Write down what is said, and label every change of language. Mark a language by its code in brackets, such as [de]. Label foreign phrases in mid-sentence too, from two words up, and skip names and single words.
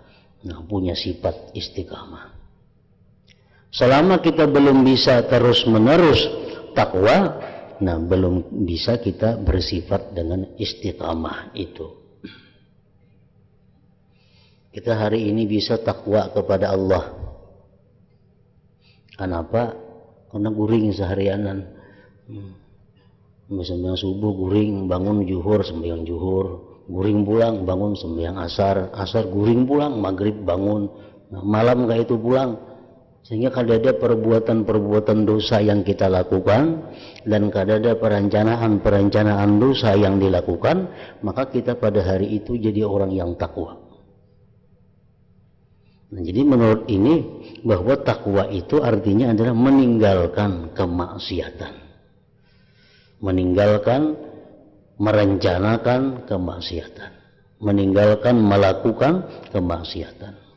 [id] Nah, punya sifat istiqamah. Selama kita belum bisa terus menerus takwa, nah belum bisa kita bersifat dengan istiqamah itu. Kita hari ini bisa takwa kepada Allah. Kenapa? [bjn] Karena guring seharianan. Sembahyang subuh guring, bangun zuhur sembahyang zuhur, guring pulang, bangun sembahyang asar, asar guring pulang, maghrib bangun, nah, malam gak itu pulang. [id] Sehingga kada ada perbuatan-perbuatan dosa yang kita lakukan, dan kada ada perencanaan-perencanaan dosa yang dilakukan, maka kita pada hari itu jadi orang yang takwa. Nah, jadi menurut ini bahwa takwa itu artinya adalah meninggalkan kemaksiatan, meninggalkan merencanakan kemaksiatan, meninggalkan melakukan kemaksiatan.